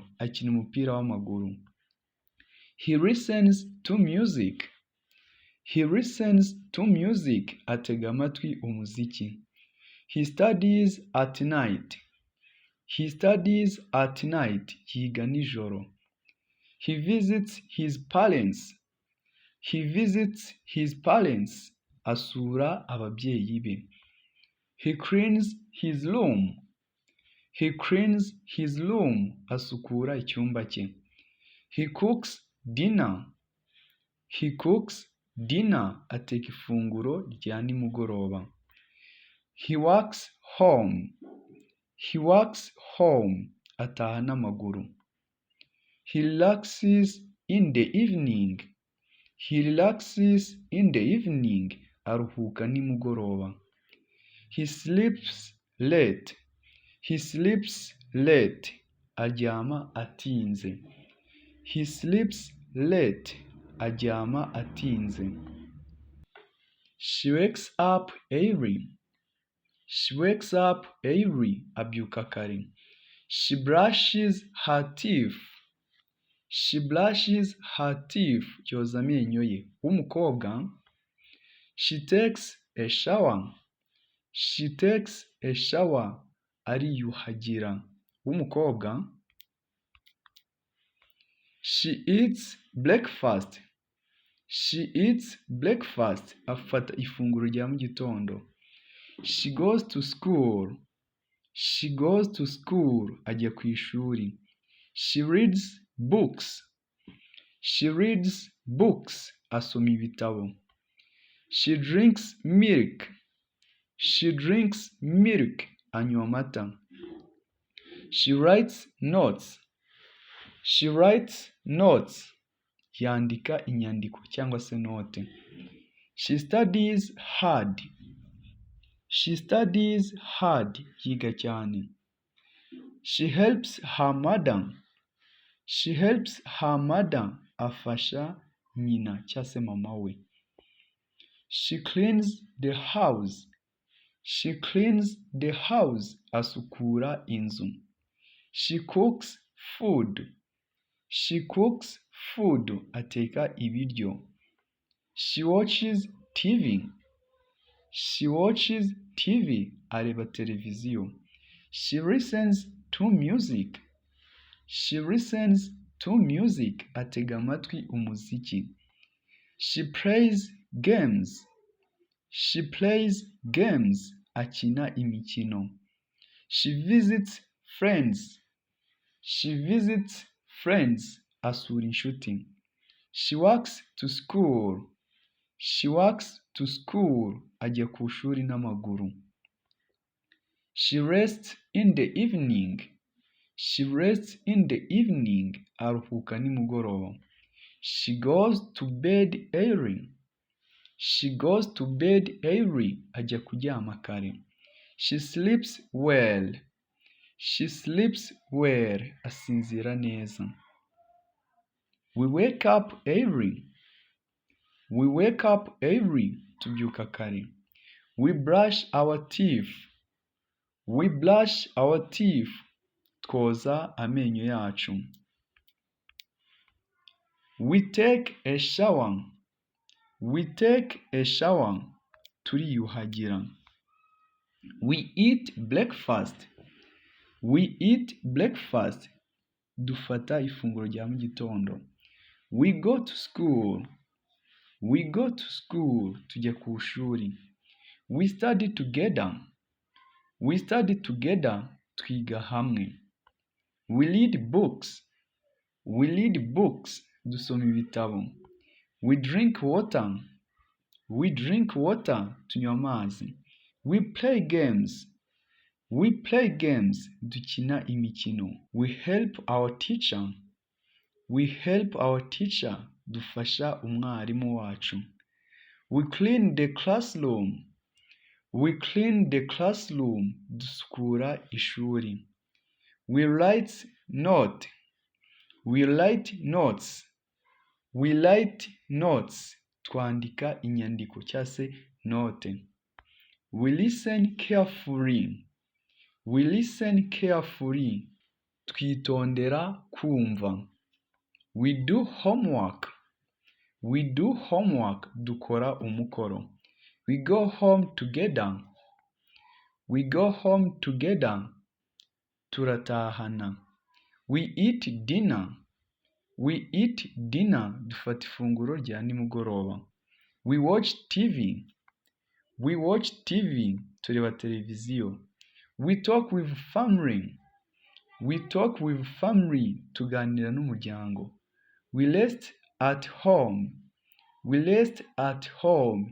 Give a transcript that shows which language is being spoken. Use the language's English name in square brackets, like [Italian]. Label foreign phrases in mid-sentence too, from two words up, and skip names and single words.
[Kinyarwanda] Akina umupira w'amaguru. [English] He listens to music. He listens to music. [Kinyarwanda] Atega amatwi umuziki. [English] He studies at night. He studies at night. [Kinyarwanda] Yiga nijoro. [English] He visits his parents. He visits his parents. [Kinyarwanda] Asura ababyeyi be. [English] He cleans his room. He cleans his room. [Kinyarwanda] Asukura icyumba cye. [English] He cooks dinner. He cooks dinner. [Kinyarwanda] Ateka ifunguro rya nimugoroba. [English] He works home. He works home. [Kinyarwanda] Ataha n'amaguru. [English] He relaxes in the evening. He relaxes in the evening. [Kinyarwanda] Aruhuka nimugoroba. [English] He sleeps late. He sleeps late. [Kinyarwanda] Aryama atinze. [English] He sleeps late. [Kinyarwanda] Aryama atinze. [English] She wakes up early. She wakes up early. [Kinyarwanda] Abyuka kare. [English] She brushes her teeth. She brushes her teeth. [Kinyarwanda] Yoza amenyo ye. W'umukobwa. [English] She takes a shower. She takes a shower. [Kinyarwanda] Ariyuhagira. W'umukobwa. [English] She eats breakfast. She eats breakfast. [Kinyarwanda] Afata ifunguro rya mu gitondo. [English] She goes to school. She goes to school. [Kinyarwanda] Ajya ku ishuri. [English] She reads books. She reads books. [Kinyarwanda] Asoma ibitabo. [English] She drinks milk. She drinks milk. [Kinyarwanda] Anywa amata. [English] She writes notes. She writes notes. [Kinyarwanda] Yandika inyandiko cyangwa se note. [English] She studies hard. She studies hard. [Kinyarwanda] Yiga cyane. [English] She helps her mother. She helps her mother. [Kinyarwanda] Afasha nyina cyangwa se mama we. [English] She cleans the house. She cleans the house. [Kinyarwanda] Asukura inzu. [English] She cooks food. She cooks food. [Kinyarwanda] Ateka ibiryo. [English] She watches TV. She watches TV. [Kinyarwanda] Areba televiziyo. [English] She listens to music. She listens to music. [Kinyarwanda] Atega amatwi umuziki. [English] She plays games. She plays games. [Kinyarwanda] Akina imikino. [English] She visits friends. She visits friends. [Kinyarwanda] Asura inshuti. [English] She walks to school. She walks to school. [Kinyarwanda] Ajya ku ishuri n'amaguru. [English] She rests in the evening. She rests in the evening. [Kinyarwanda] Aruhuka nimugoroba. [English] She goes to bed early. She goes to bed early. [Kinyarwanda] Ajya kuryama kare. [English] She sleeps well. She sleeps well. [Kinyarwanda] Asinzira neza. [English] We wake up early. We wake up early. [Kinyarwanda] Tubyuka kare. [English] We brush our teeth. We brush our teeth. [Kinyarwanda] Twoza amenyo yacu. [English] We take a shower. We take a shower. Turiyuhagira. We eat breakfast. We eat breakfast. [Kinyarwanda] Dufata ifunguro rya mu gitondo. [English] We go to school. We go to school. [Kinyarwanda] Tujya ku ishuri. [English] We study together. We study together. [Kinyarwanda] Twiga hamwe. [English] We read books. We read books. [Kinyarwanda] Dusoma ibitabo. [English] We drink water. We drink water. [Kinyarwanda] Tunywa amazi. [English] We play games. We play games. [Kinyarwanda] Dukina imikino. [English] We help our teacher. We help our teacher. [Kinyarwanda] Dufasha umwarimu wacu. [English] We clean the classroom. We clean the classroom. [Kinyarwanda] Dusukura ishuri. [English] We write note. We write notes. We write notes. [Kinyarwanda] Twandika inyandiko cyangwa se note. [English] We listen carefully. We listen carefully. [Kinyarwanda] Twitondera kumva. [English] We do homework. We do homework. [Kinyarwanda] Dukora umukoro. [English] We go home together. We go home together. Turatahana. We eat dinner. We eat dinner. [Kinyarwanda] Dufata ifunguro rya nimugoroba. [English] We watch TV. We watch TV. [Kinyarwanda] Tureba televiziyo. [English] We talk with family. We talk with family. [Kinyarwanda] Tuganira n'umuryango. [English] We rest at home. We rest at home.